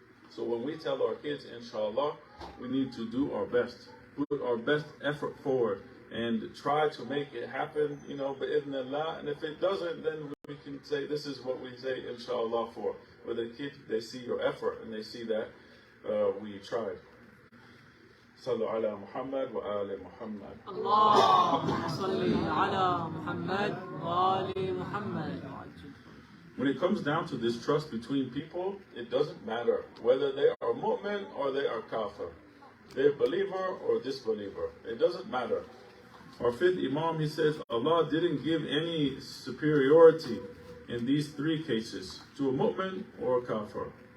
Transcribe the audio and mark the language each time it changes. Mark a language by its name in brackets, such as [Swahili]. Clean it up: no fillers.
[English] So when we tell our kids, inshallah, we need to do our best. Put our best effort forward and try to make it happen, bi'idhnillah. And if it doesn't, then we can say, this is what we say, inshallah, for. But the kids, they see your effort and they see that we tried. [Arabic] صلوا على محمد وآل محمد. اللهم صل على محمد وآل محمد. [English] When it comes down to this trust between people, it doesn't matter whether they are mu'min or they are kafir. They're believer or disbeliever. It doesn't matter. Our fifth Imam, he says, Allah didn't give any superiority in these three cases to a mu'min or a kafir.